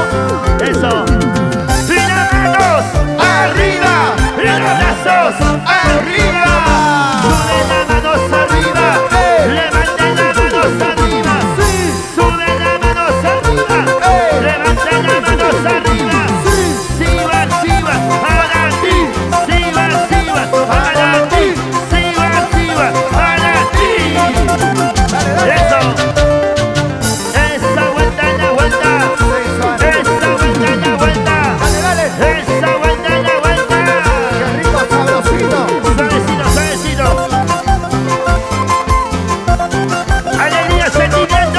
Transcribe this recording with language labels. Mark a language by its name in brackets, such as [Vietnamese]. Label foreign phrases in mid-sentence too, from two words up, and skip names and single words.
[Spanish] Eso. Y las manos Arriba. y los brazos. Arriba. Sube las manos arriba. Levanten las manos arriba. Sube las manos arriba. Levanten las manos arriba. Siva, Siva, para ti. Siva, Siva, para ti. Siva, Siva, para ti. Dale, dale. Eso. Esa vuelta en la vuelta. Esa vuelta en la vuelta. Dale, dale. Esa vuelta en la vuelta. Qué rico, sabrosito. Suavecito, suavecito. Alegría, sentimiento.